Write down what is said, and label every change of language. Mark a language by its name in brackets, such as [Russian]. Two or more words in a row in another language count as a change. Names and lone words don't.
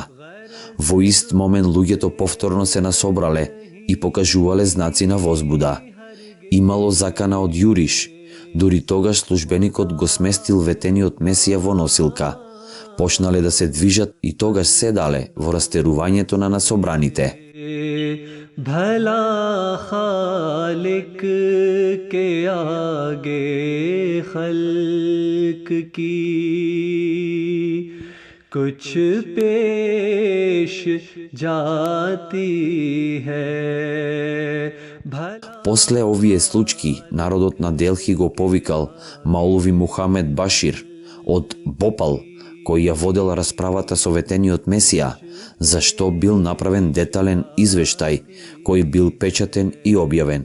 [Macedonian] Во ист момент луѓето повторно се насобрале и покажувале знаци на возбуда. Имало закана од јуриш, дури тогаш службеникот го сместил ветениот Месија во носилка. Почнале да се движат и тогаш седале во растерувањето на насобраните. [Urdu] بھلا خالق کے آگے خلق کی کچھ پیش جاتی ہے. [Macedonian] После овие случки, народот на Делхи го повикал Маулви Мухамед Башир од Бопал, кој ја водел расправата со ветениот Месија, зашто бил направен детален извештај кој бил печатен и објавен.